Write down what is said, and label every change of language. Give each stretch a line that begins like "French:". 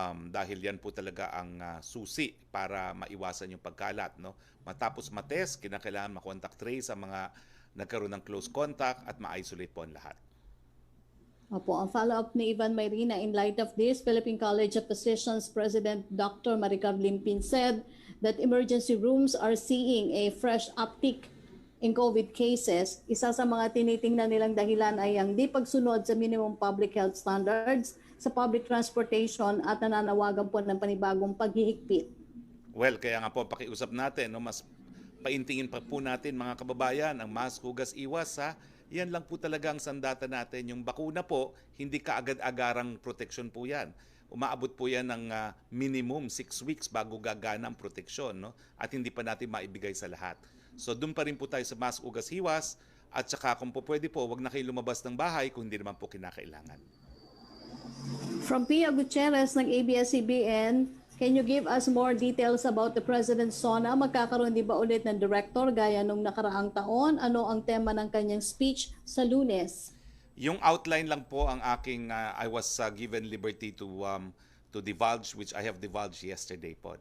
Filipino: Dahil yan po talaga ang susi para maiwasan yung pagkalat, no? Matapos matest, kinakailangan ma-contact trace ang mga nagkaroon ng close contact at ma-isolate po ang lahat. Opo, ang follow-up ni
English: Ivan Mayrina, in light of this, Philippine College of Physicians President Dr. Maricar Limpin said that emergency rooms are seeing a fresh uptick in COVID cases.
Filipino: Isa sa mga tinitingnan nilang dahilan ay ang di pagsunod sa minimum public health standards sa public transportation at nananawagan po ng panibagong paghihigpit. Well, kaya nga po pakiusap natin, no, mas paintingin pa po natin mga kababayan ang mask, hugas, iwas, ha? Yan lang po talaga ang sandata natin. Yung bakuna po, hindi kaagad-agarang protection po yan. Umaabot po yan ng minimum 6 weeks bago gagana ang proteksyon, no? At hindi pa natin maibigay sa lahat. So doon pa rin po tayo sa mask, hugas, hiwas. At saka kung po pwede po, wag na kayo lumabas ng bahay kung hindi naman po kinakailangan.
English: From Pia Gutierrez ng ABS-CBN, can you give us more details about the President's SONA?
Filipino: Magkakaroon di ba ulit ng director gaya nung nakaraang taon? Ano ang tema ng kanyang speech sa Lunes? Yung outline lang po ang aking,
English: I was given liberty to divulge, which I have divulged yesterday
Filipino: po.